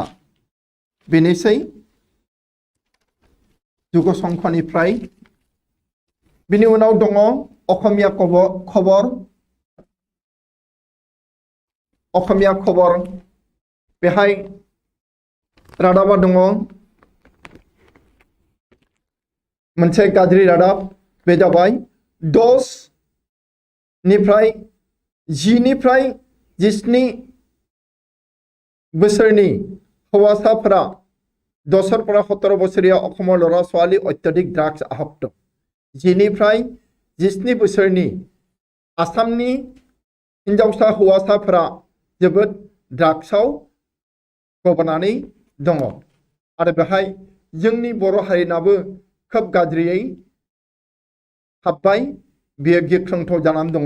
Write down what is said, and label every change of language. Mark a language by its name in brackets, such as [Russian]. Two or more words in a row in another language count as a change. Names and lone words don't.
[Bodo] बेनोसै जुग संखनिफ्राय बिनि उनाव दङ अखमिया खबर बेहाय रादाबा दङ मोनसे गाज्रि रादाब बे जाबाय 10 निफ्राय 17 बोसोरनि हौवासाफोरा [Assamese] 10 পৰা 17 বছৰীয়া অসমৰ ল'ৰা ছোৱালী অত্যাধিক ড্ৰাগছ আসক্ত [Bodo] 10 निफ्राय 17 बोसोरनि आसामनि हिन्जावसा हौवासाफोरा जोबोद ड्राग्सआव गबनानै दङ आरो बेहाय जोंनि बर' हारिनाबो खोब गाज्रियै हाबबाय बेयो गिख्रंथाव जानानै दङ।